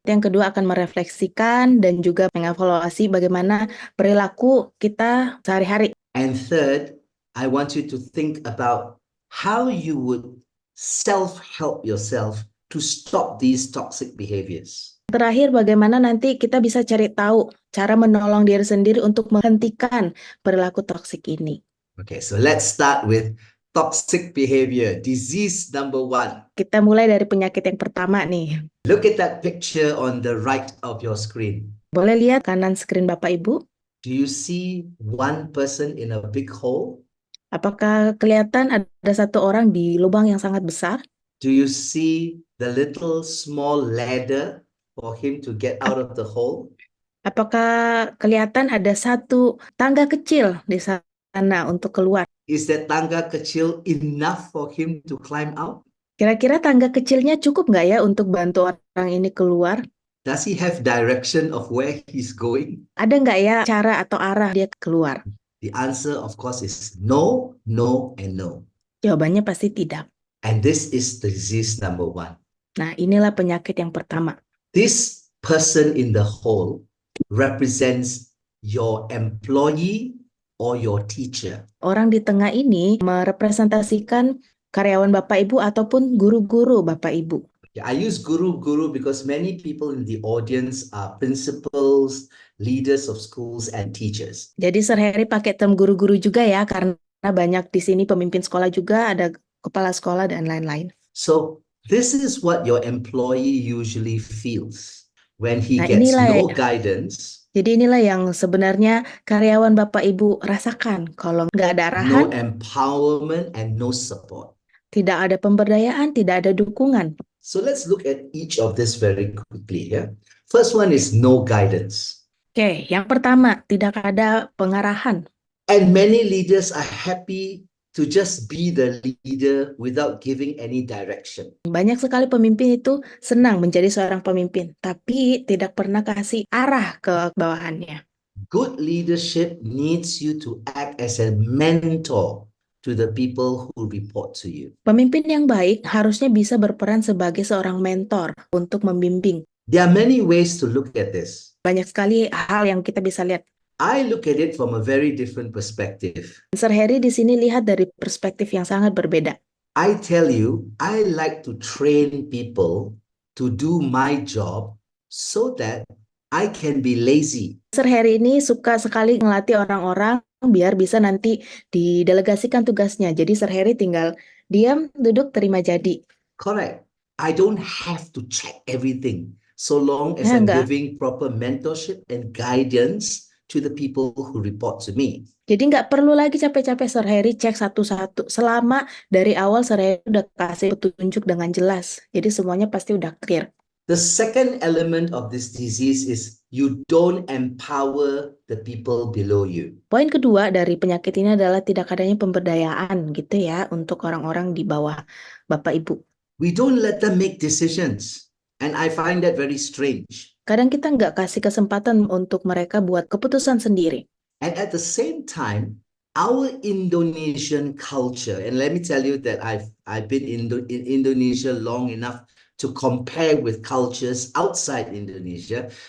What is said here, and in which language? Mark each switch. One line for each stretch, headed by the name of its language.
Indonesian: Yang kedua akan merefleksikan dan juga mengevaluasi bagaimana perilaku kita sehari-hari.
English: And third, I want you to think about how you would self-help yourself to stop these toxic behaviors.
Indonesian: Terakhir, bagaimana nanti kita bisa cari tahu cara menolong diri sendiri untuk menghentikan perilaku toksik ini.
English: Okay, so let's start with toxic behavior, disease number 1.
Indonesian: Kita mulai dari penyakit yang pertama nih.
English: Look at that picture on the right of your screen.
Indonesian: Boleh lihat kanan screen Bapak Ibu?
English: Do you see one person in a big hole?
Indonesian: Apakah kelihatan ada satu orang di lubang yang sangat besar?
English: Do you see the little small ladder for him to get out of the hole?
Indonesian: Apakah kelihatan ada satu tangga kecil di sana untuk keluar?
English: Is that
Indonesian: tangga kecil
English: enough for him to climb out?
Indonesian: Kira-kira tangga kecilnya cukup nggak ya untuk bantu orang ini keluar?
English: Does he have direction of where he's going?
Indonesian: Ada nggak ya cara atau arah dia keluar?
English: The answer, of course, is no, no, and no.
Indonesian: Jawabannya pasti tidak.
English: And this is the disease number 1.
Indonesian: Nah, inilah penyakit yang pertama.
English: This person in the hole represents your employee or your teacher.
Indonesian: Orang di tengah ini merepresentasikan karyawan Bapak Ibu ataupun guru-guru Bapak Ibu.
English: I use guru because many people in the audience are principals, leaders of schools, and teachers.
Indonesian: Jadi Sir Harry pakai term guru-guru juga ya, karena banyak di sini pemimpin sekolah juga, ada kepala sekolah dan lain-lain.
English: So this is what your employee usually feels when he
Indonesian: Nah,
English: gets
Indonesian: inilah
English: no guidance,
Indonesian: Jadi inilah yang sebenarnya karyawan Bapak Ibu rasakan kalau nggak ada
English: no
Indonesian: arahan,
English: empowerment, and no support.
Indonesian: tidak ada pemberdayaan, tidak ada dukungan.
English: So let's look at each of this very quickly. Yeah. First one is no guidance.
Indonesian: Oke, yang pertama, tidak ada pengarahan.
English: And many leaders are happy to just be the leader without giving any direction.
Indonesian: Banyak sekali pemimpin itu senang menjadi seorang pemimpin, tapi tidak pernah kasih arah ke bawahannya.
English: Good leadership needs you to act as a mentor to the people who report to you.
Indonesian: Pemimpin yang baik harusnya bisa berperan sebagai seorang mentor untuk membimbing.
English: There are many ways to look at this.
Indonesian: Banyak sekali hal yang kita bisa lihat.
English: I look at it from a very different perspective.
Indonesian: Sir Harry di sini lihat dari perspektif yang sangat berbeda.
English: I tell you, I like to train people to do my job so that I can be lazy.
Indonesian: Sir Harry ini suka sekali ngelatih orang-orang biar bisa nanti didelegasikan tugasnya. Jadi Sir Harry tinggal diam, duduk, terima jadi.
English: Correct. I don't have to check everything so long as
Indonesian: Ya,
English: I'm
Indonesian: enggak.
English: giving proper mentorship and guidance to the people who report to me.
Indonesian: Jadi nggak perlu lagi capek-capek Sir Harry cek satu-satu. Selama dari awal Sir Harry udah kasih petunjuk dengan jelas. Jadi semuanya pasti udah clear.
English: The second element of this disease is you don't empower the people below you.
Indonesian: Poin kedua dari penyakit ini adalah tidak adanya pemberdayaan gitu ya untuk orang-orang di bawah Bapak Ibu.
English: We don't let them make decisions. And I find that very strange.
Indonesian: Kadang kita nggak kasih kesempatan untuk mereka buat keputusan sendiri.
English: And at the same time, our Indonesian culture, and let me tell you that I've been in Indonesia long enough to compare with cultures outside Indonesia.